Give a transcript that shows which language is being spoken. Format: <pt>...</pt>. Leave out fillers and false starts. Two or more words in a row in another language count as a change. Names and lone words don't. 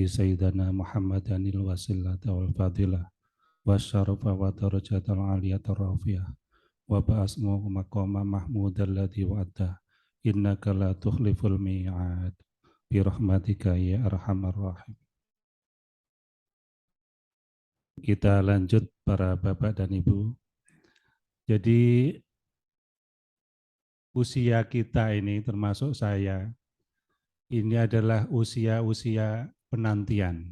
<ar>سيدنا محمدا الوسيلة والفضيلة والشرف والدرجة العالية الرفيعة وابعثه مقاما محمودا الذي وعدته إنك لا تخلف الميعاد برحمتك يا أرحم الراحمين.</ar> <id>Kita lanjut para bapak dan ibu. Jadi usia kita ini termasuk saya, ini adalah usia-usia penantian.</id>